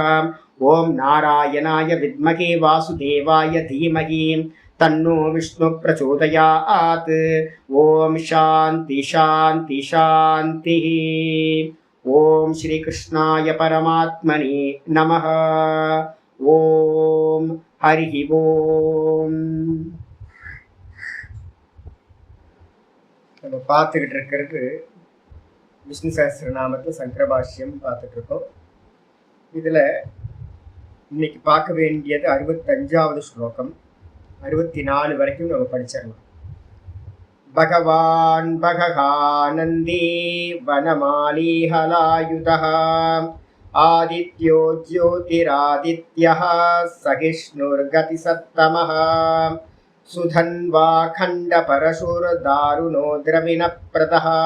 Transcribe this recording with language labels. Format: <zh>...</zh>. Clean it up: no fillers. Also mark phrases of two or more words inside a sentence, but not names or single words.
<sa>ॐ नारायणाय विद्महे वासुदेवाय धीमहि तन्नो विष्णु प्रचोदयात्. ॐ शान्ति शान्ति शान्तिः. ॐ श्री कृष्णाय परमात्मने नमः. ॐ हरि ॐ.</sa> <ta>நம்ம பார்த்துக்கிட்டு இருக்கிறது விஷ்ணு சஹஸ்ரநாமத்தில் சங்கரபாஷ்யம் பார்த்துட்டு இருக்கோம். இதில் இன்னைக்கு பார்க்க வேண்டியது 65வது ஸ்லோகம். 64 வரைக்கும் நம்ம படிச்சிடலாம்.</ta> <sa>भगवान् भगहानन्दी वनमालीहलायुधः आदित्यो ज्योतिरादित्यः सहिष्णुर्गतिसत्तमः सुधन्वाखण्डपरशुर्दारुणो द्रविणप्रदः</sa>